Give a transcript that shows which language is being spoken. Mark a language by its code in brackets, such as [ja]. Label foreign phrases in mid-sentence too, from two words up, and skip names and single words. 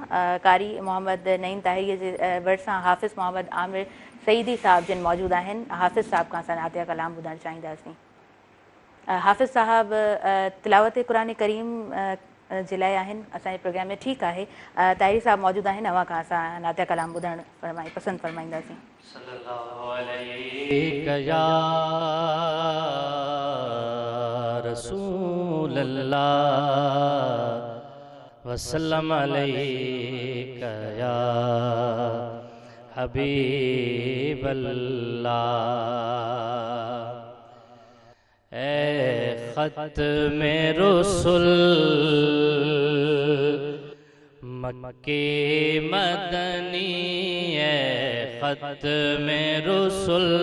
[sd] कारी मोहम्मद नईम ताहिरीअ जे भरिसां हाफ़िज़ मोहम्मद आमिर सईदी साहिब जिन मौजूदु आहिनि, हाफ़िज़ साहिब खां असां नातिया कलाम ॿुधणु चाहींदासीं। हाफ़िज़ साहिब तिलावत क़ुरान करीम जे लाइ आहिनि असांजे प्रोग्राम में। ठीकु आहे, ताहिरी साहिब मौजूदु आहिनि, अव्हां खां असां नातिया कलाम ॿुधणु पसंदि फरमाईंदासीं। [ar] صلى الله عليه يا رسول الله وسلم عليك يا حبيب الله [ur] اے ختم رسل مکی مدنی اے ختم رسل